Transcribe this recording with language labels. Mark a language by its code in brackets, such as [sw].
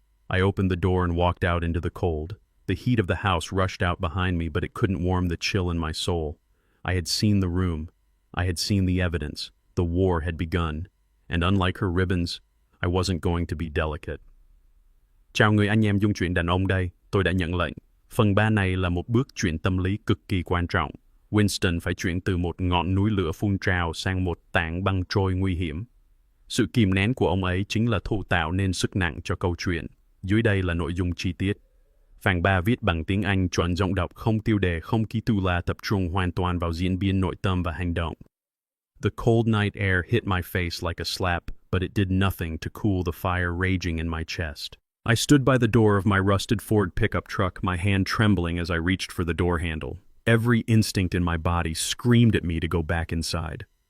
[en] I opened the door and walked out into the cold. The heat of the house rushed out behind me, but it couldn't warm the chill in my soul. I had seen the room. I had seen the evidence. The war had begun. And unlike her ribbons, I wasn't going to be delicate. [vi] Chào người anh em dung chuyện đàn ông đây, tôi đã nhận lệnh. Phần 3 này là một bước chuyển tâm lý cực kỳ quan trọng. Winston phải chuyển từ một ngọn núi lửa phun trào sang một tảng băng trôi nguy hiểm. Sự kìm nén của ông ấy chính là thụ tạo nên sức nặng cho câu chuyện. Dưới đây là nội dung chi tiết. Phần 3 viết bằng tiếng Anh chuẩn giọng đọc, không tiêu đề, không ký tù la, tập trung hoàn toàn vào diễn biến nội tâm và hành động. [en] The cold night air hit my face like a slap, but it did nothing to cool the fire raging in my chest. I stood by the door of my rusted Ford pickup truck, my hand trembling as I reached for the door handle. Every instinct in my body screamed at me to go back inside.